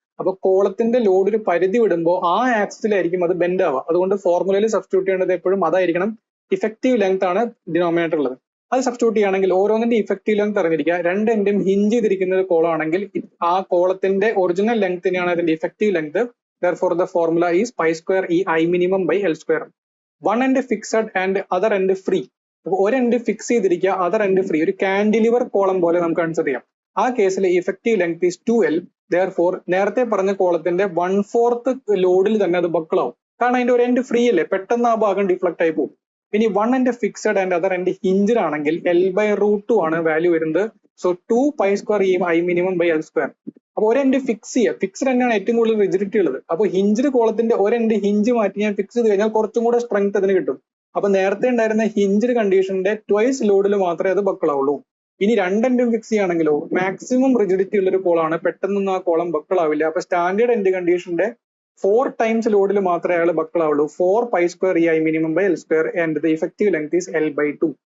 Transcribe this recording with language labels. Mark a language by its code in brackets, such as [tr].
[ml] അപ്പൊ കോളത്തിന്റെ ലോഡ് ഒരു പരിധി വിടുമ്പോൾ ആ ആക്സിസിലായിരിക്കും അത് ബെൻഡ് ആവുക. അതുകൊണ്ട് ഫോർമുലയിൽ സബ്സ്റ്റിറ്റ്യൂട്ട് ചെയ്യേണ്ടത് എപ്പോഴും അതായിരിക്കണം. ഇഫക്റ്റീവ് ലെങ്ത് ആണ് ഡിനോമിനേറ്റർ ഉള്ളത്. അത് സബ്സ്റ്റിറ്റ്യൂട്ട് ചെയ്യുകയാണെങ്കിൽ ഓരോന്നിന്റെ ഇഫക്റ്റീവ് ലെങ്ത് അറിഞ്ഞിരിക്കുക. രണ്ട് എൻഡും ഹിഞ്ച് ചെയ്തിരിക്കുന്ന ഒരു കോളം ആണെങ്കിൽ ആ കോളത്തിന്റെ ഒറിജിനൽ ലെങ്തിനെയാണ് അതിന്റെ effective length. [en] Therefore the formula is pi square e I minimum by L square. One end fixed and other end free. [ml] അപ്പൊ ഒരു എൻഡ് ഫിക്സ് ചെയ്തിരിക്കുക, അതർ എൻഡ് ഫ്രീ. ഒരു കാൻഡിലിവർ കോളം പോലെ നമുക്ക് കൺസിഡർ ചെയ്യാം. ആ കേസിൽ effective length is 2L. Therefore നേരത്തെ പറഞ്ഞ കോളത്തിന്റെ 1/4 ലോഡിൽ തന്നെ അത് ബക്കിളാവും. കാരണം അതിന്റെ ഒരു എൻഡ് ഫ്രീ അല്ലേ, പെട്ടെന്ന് ആ ഭാഗം ഡിഫ്ലക്ട് ആയി പോകും. ഇനി one end fixed and other end hinged ആണെങ്കിൽ L/√2 ആണ് വാല്യൂ വരുന്നത്. [en] So 2 pi square e I minimum by L square. [ml] അപ്പൊ ഒരു എൻഡ് ഫിക്സ് ചെയ്യുക, ഫിക്സ്ഡ് എൻഡാണ് ഏറ്റവും കൂടുതൽ റിജിഡിറ്റി ഉള്ളത്. അപ്പൊ ഹിഞ്ചഡ് കോളത്തിന്റെ ഒരു എൻഡ് ഹിഞ്ച് മാറ്റി ഞാൻ ഫിക്സ് ചെയ്ത് കഴിഞ്ഞാൽ കുറച്ചും കൂടെ സ്ട്രെങ്ത് അതിന് കിട്ടും. അപ്പൊ നേരത്തെ ഉണ്ടായിരുന്ന ഹിഞ്ചഡ് കണ്ടീഷന്റെ ട്വൈസ് ലോഡിൽ മാത്രമേ അത് ബക്കിളാവുള്ളൂ. ഇനി രണ്ടെൻഡും ഫിക്സ് ചെയ്യുകയാണെങ്കിലോ മാക്സിമം റിജിഡിറ്റി ഉള്ള ഒരു കോളാണ്, പെട്ടെന്നൊന്നും ആ കോളം ബക്കിളാവില്ല. അപ്പൊ സ്റ്റാൻഡേർഡ് എൻഡ് കണ്ടീഷന്റെ 4 ടൈംസ് ലോഡിൽ മാത്രമേ അയാൾ ബക്കിളാവുള്ളൂ. [en] 4 pi square e I minimum by L square and the effective length is L/2.